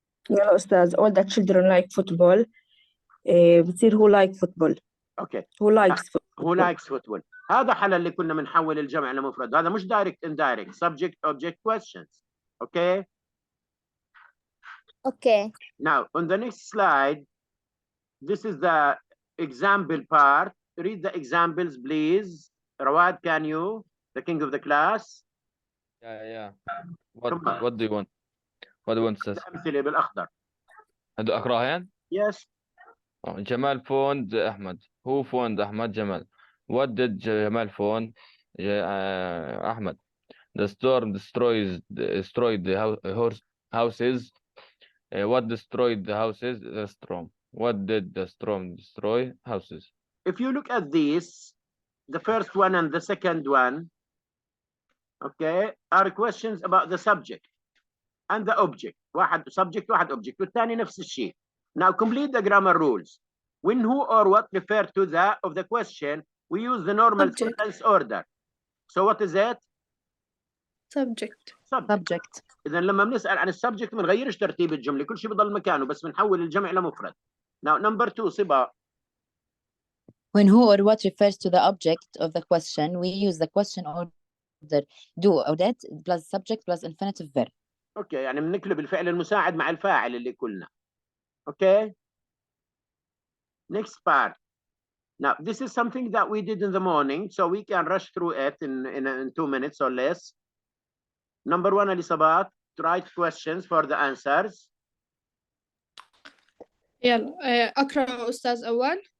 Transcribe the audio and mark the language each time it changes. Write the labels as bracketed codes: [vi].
[ar] يلا أستاذ [en] all the children like football. [ar] بتصير [en] who like football. Okay. Who likes football. Who likes football. [ar] هذا حل اللي كنا بنحول الجمع لمفرد. هذا مش direct indirect. [en] Subject object questions. Okay. Okay. Now on the next slide, this is the example part. Read the examples, please. Rawad, can you? The king of the class. Yeah. Come on. What do you want? What do you want, sis? [ar] الأمثلة بالأخضر. هدو أقراهن؟ [en] Yes. Jamal phoned Ahmed. Who phoned Ahmed? Jamal. What did Jamal phone? Ahmed. The storm destroyed the houses. What destroyed the houses? The storm. What did the storm destroy? Houses. If you look at these, the first one and the second one, okay, are questions about the subject and the object. [ar] واحد subject واحد object والثاني نفس الشيء. [en] Now complete the grammar rules. When who or what refer to the of the question, we use the normal Subject. sentence order. So what is it? Subject. subject. [ar] إذا لما بنسأل عن السبجكت ما بنغيرش ترتيب الجملة، كل شيء بضل مكانه بس بنحول الجمع لمفرد. [en] Now number two, صبا. When who or what refers to the object of the question, we use the question order do or that plus subject plus infinitive verb. [ar] اوكي يعني بنقلب الفعل المساعد مع الفاعل اللي قلنا. [en] Okay. Next part. Now this is something that we did in the morning, so we can rush through it in 2 minutes or less. Number one, Elisabat, write questions for the answers. [ar] يلا أقرأ أستاذ أول.